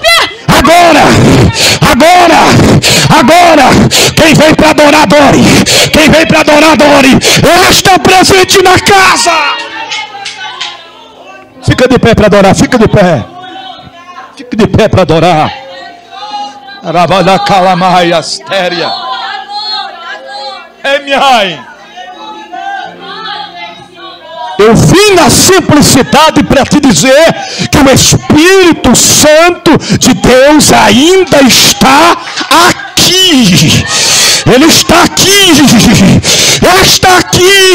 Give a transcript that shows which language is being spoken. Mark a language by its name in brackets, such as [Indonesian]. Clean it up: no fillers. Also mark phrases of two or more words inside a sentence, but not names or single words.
[Portuguese] Quem vem para adorar, adore. Quem vem para adorar, adore. Ele está presente na casa. Fica de pé para adorar, fica de pé. Fique de pé para adorar. Arabada calamai astéria. Emiai. Eu vim na simplicidade para te dizer que o Espírito Santo de Deus ainda está aqui. Ele está aqui. Ele está aqui.